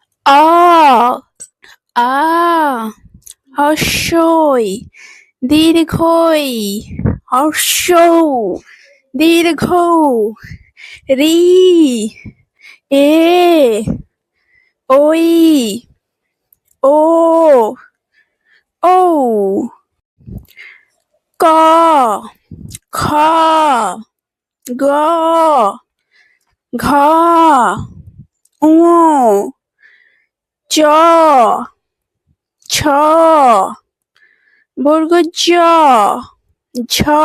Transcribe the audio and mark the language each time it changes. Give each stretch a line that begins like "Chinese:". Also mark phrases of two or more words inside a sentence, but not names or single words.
Assamese: অ আ হস্যই দীর্ঘই হর্ষৌ দীর্ঘ রি এ ওই ও ঔ ক খ গ ঘ ঙ চ ছ বর্গ জ ঝ